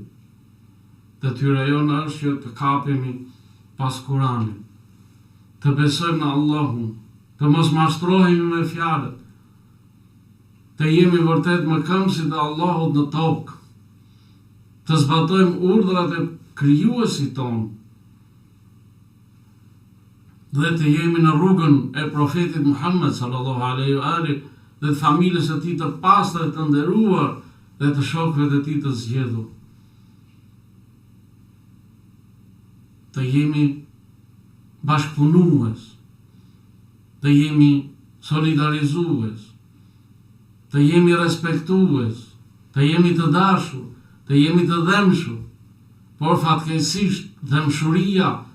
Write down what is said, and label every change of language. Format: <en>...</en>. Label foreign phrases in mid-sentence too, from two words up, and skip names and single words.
<sq>Detyra jonë është që të kapemi pas Kuranit, të besojmë në Allahun, të mos mashtrohemi me fjalët, të jemi vërtet mëkëmësit e Allahut në tokë, të zbatojmë urdhrat e krijuesit tonë, dhe të jemi në rrugën e profetit Muhammed</sq> <ar>صلى الله عليه وآله</ar> <sq>dhe të familjes së tij të pastër, të nderuar dhe të shokëve të tij të zgjedhur. Të jemi bashkëpunues, të jemi solidarizues, të jemi respektues, të jemi të dashur, të jemi të dhemshur, por fatkeqësisht dhemshuria</sq>